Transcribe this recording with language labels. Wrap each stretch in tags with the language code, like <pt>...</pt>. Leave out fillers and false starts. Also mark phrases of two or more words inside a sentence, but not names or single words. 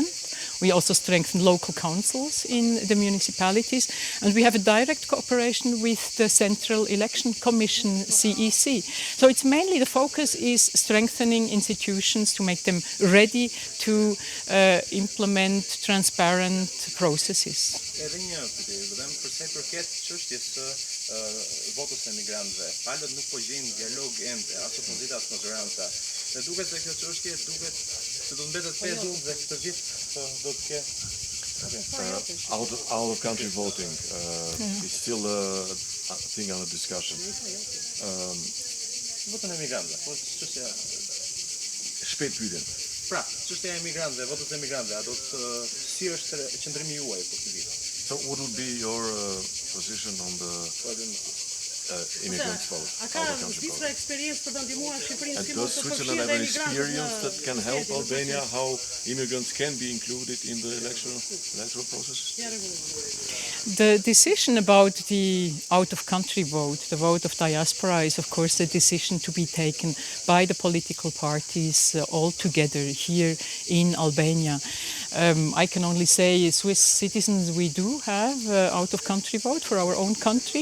<en>We also strengthen local councils in the municipalities, and we have a direct cooperation with the Central Election Commission, CEC. So it's mainly the focus is strengthening institutions to make them ready to implement transparent processes.</en> <sq>Edhe një pyetje, vetëm për sa I përket çështjes së votës së emigrantëve. Palët nuk po gjejnë dialog ende, as opozita as maggioranza. Dhe duket se kjo çështje duket se do të mbetet pezu dhe këtë vit do të ketë</sq> <en>Out of country voting is still a thing under discussion.</en> <sq>Votën e emigrantëve, po çështja Shpejt pyetjen. pra, çështja e emigrantëve, votës e emigrantëve, do të si është qëndrimi juaj për këtë vit?</sq> <en>So what would be your position on the immigrants vote?</en> <sq>A ka Zvicra eksperiencë për të ndihmuar Shqipërinë</sq> <en>And</en> <sq>si mund</sq> <en>does</en> <sq>të</sq> <en>Switzerland</en> <sq>përfshirë</sq> <en>have an</en> <sq>emigrantët</sq> <en>experience that can help</en> <sq>në</sq> <en>Albania</en> <sq>proces?</sq> <en>how immigrants can be included in the electoral process?</en> <sq>Ja, rregullisht.</sq> <en>The decision about the out-of-country vote, the vote of diaspora, is of course a decision to be taken by the political parties all together here in Albania. I can only say Swiss citizens, we do have out-of-country vote for our own country.</en>